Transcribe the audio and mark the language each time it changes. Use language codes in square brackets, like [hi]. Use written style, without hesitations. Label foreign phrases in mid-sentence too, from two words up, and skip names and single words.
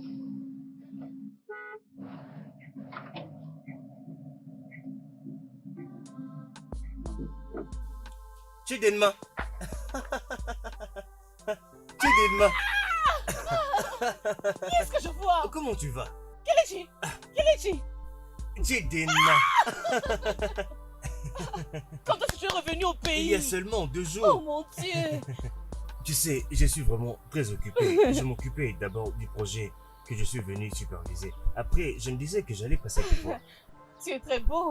[fr] Chidinma. Chidinma. Qu'est-ce que je vois? Comment tu vas? Kelechi! Kelechi! Chidinma. Quand est-ce que tu es revenu au pays? Il y a seulement 2 jours. Oh mon Dieu! Tu sais, je suis vraiment très occupé. Je m'occupais d'abord du projet que je suis venu superviser. Après, je me disais que j'allais passer te voir. Tu es très beau.